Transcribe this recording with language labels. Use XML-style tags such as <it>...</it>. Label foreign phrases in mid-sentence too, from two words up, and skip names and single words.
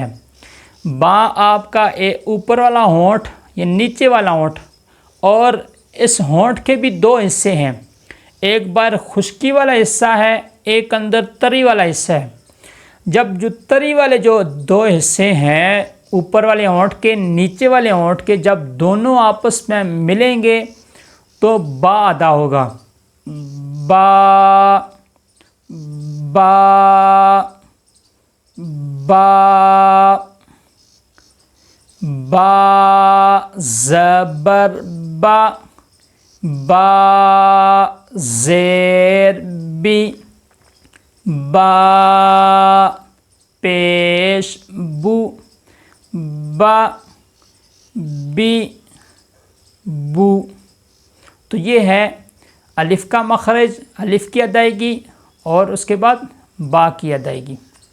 <ur>با آپ کا اوپر والا ہونٹ، یہ نیچے والا ہونٹ، اور اس ہونٹ کے بھی 2 حصے ہیں، ایک بار خشکی والا حصہ ہے، ایک اندر تری والا حصہ ہے۔ جب جو تری والے جو 2 حصے ہیں اوپر والے ہونٹ کے نیچے والے ہونٹ کے، جب دونوں آپس میں ملیں گے تو با ادا ہوگا، با با با با زبر با با زیر بی با پیش بو با بی بو۔ تو یہ ہے الف کا مخرج، الف کی ادائیگی، اور اس کے بعد با کی ادائیگی۔</ur>